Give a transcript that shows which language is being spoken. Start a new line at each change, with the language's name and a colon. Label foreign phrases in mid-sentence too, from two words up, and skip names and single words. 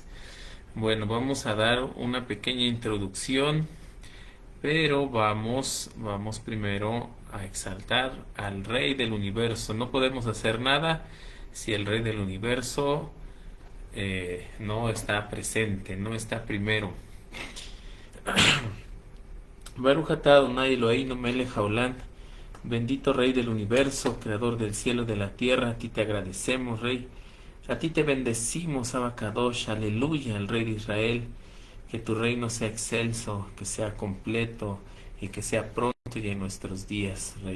Spanish: Bueno, vamos a dar una pequeña introducción, pero vamos primero a exaltar al Rey del Universo. No podemos hacer nada si el Rey del Universo no está presente, no está primero.
Hebrew: ברוך אתה אדוני אלוהינו מלך העולם.
Spanish: Bendito Rey del universo, Creador del cielo y de la tierra, a ti te agradecemos, Rey. A ti te bendecimos, Abacadosh, aleluya, el Rey de Israel. Que tu reino sea excelso, que sea completo y que sea pronto y en nuestros días, Rey.